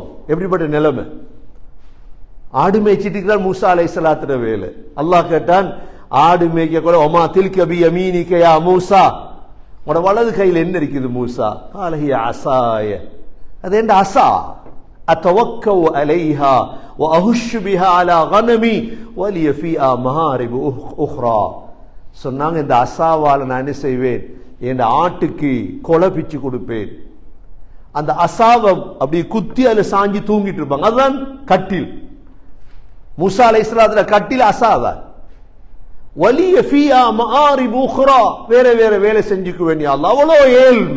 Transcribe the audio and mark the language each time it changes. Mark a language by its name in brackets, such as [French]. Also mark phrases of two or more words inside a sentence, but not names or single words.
[Tamil] எப்படிப்பட்ட நிலைமை, ஆடு மேய்ச்சிட்டு மூசா அலைஹிஸ்ஸலாத்துல வேலை. அல்லாஹ் கேட்டான், ஆடு மேய்க்க கூட [Arabic] وما تلك بيمينك يا موسى, [Tamil] உங்களோட வலது கையில் என்ன இருக்குது மூசா? [Arabic] قال هي عصاي, [Tamil] அது என்ன அசா, [Arabic] أتوكأ عليها وأهش بها على غنمي ولي فيها مهارب أخرى. [Tamil] சொன்னாங்க, இந்த அசாவால நான் என்ன செய்வேன், என் ஆட்டுக்கு கொலை பிச்சு கொடுப்பேன். அந்த அசாவை அப்படி குத்தி அதுல சாஞ்சி தூங்கிட்டு இருப்பாங்க, அதுதான் கட்டில். மூசா அலைஹிஸ்ஸலாத்துல கட்டில் அசாதான். [Arabic] ولي فيها مآرب أخرى, [Tamil] வேற வேற வேலை செஞ்சுக்குவேன் யா அல்லாஹ், அவ்வளோ ஏழ்மை.